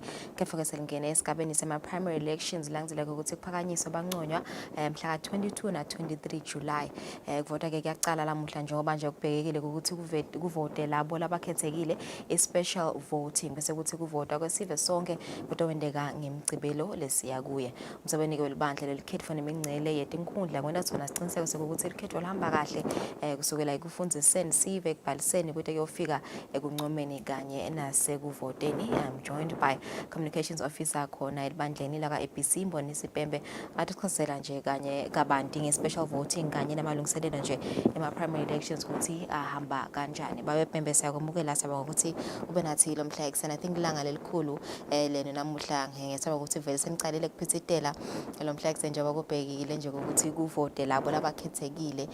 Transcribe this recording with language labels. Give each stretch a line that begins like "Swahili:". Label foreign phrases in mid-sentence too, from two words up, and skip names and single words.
Swati: Kepha-ke selingene esigabeni sema-
English: primary elections
Swati: langizela ukuthi kuphakanyiswa banconywa mhla ka-22 na-23 July. Kuvota-ke kuyacala lamuhla njengoba nje kubhekekile ukuthi kuvote labo labakhethekile i-
English: special voting,
Swati: bese kuthi kuvota kwesive sonke kutowendeka ngemgcibelo lesiya kuye. Umsebenzi-ke welibandla lelikhetho nemingcele yetinkhundla kwenda sona siciniseko sokuthi ilikhetho lihamba kahle kusukela ekufundziseni sive ekubhaliseni kude kuyofika ekuncomeni kanye nasekuvoteni.
English: I'm joined by communications officer
Swati: khona elibandleni la ka-ABC Mbonisi Pembe athi sichazela nje kanye kabanti nge-
English: special voting
Swati: kanye namalungiselelo nje ema-
English: primary elections
Swati: ukuthi ahamba kanjani. Babe Pembe siyakwamukela saba ukuthi ube nathi lo mhla ekuseni.
English: I think
Swati: ilanga lelikhulu lena namuhla ngesaba ukuthi vele senicalile kuphithitela lo mhla ekuseni njengoba kubhekile nje ukuthi kuvote labo labakhethekile.